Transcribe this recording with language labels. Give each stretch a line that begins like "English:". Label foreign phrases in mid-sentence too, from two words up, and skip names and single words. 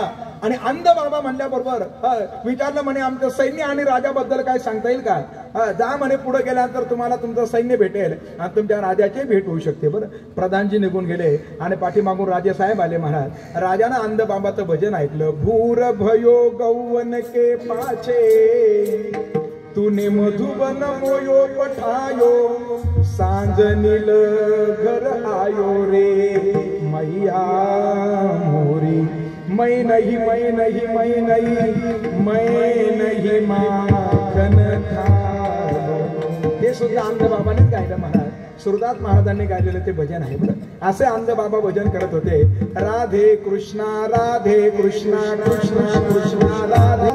Marathi: आणि अंध बाबा म्हणल्याबरोबर विचारलं म्हणे, आमचं सैन्य आणि राजाबद्दल काय सांगता येईल का? जा म्हणे, पुढे गेल्यानंतर तुम्हाला तुमचं सैन्य भेटेल आणि तुमच्या राजाची भेट होऊ शकते. बरं, प्रधानजी निघून गेले आणि पाठीमागून राजेसाहेब आले महाराज. राजानं अंध बाबाचं भजन ऐकलं.
Braj: भूर भयो गौवन के पाछे, तूने मधुबन मोयो पठायो, सांझ नील घर आयो रे मैया मोरी. मैं नहीं, मैं नहीं, मैं नहीं, मैं नहीं माखन खायो.
Marathi: हे सुद्धा अंध बाबानेच गायलं महाराज. सुरदास महाराजांनी गायलेलं ते भजन आहे. बरं, असे अंध बाबा भजन करत होते. राधे कृष्णा, राधे कृष्णा, कृष्णा कृष्णा राधे,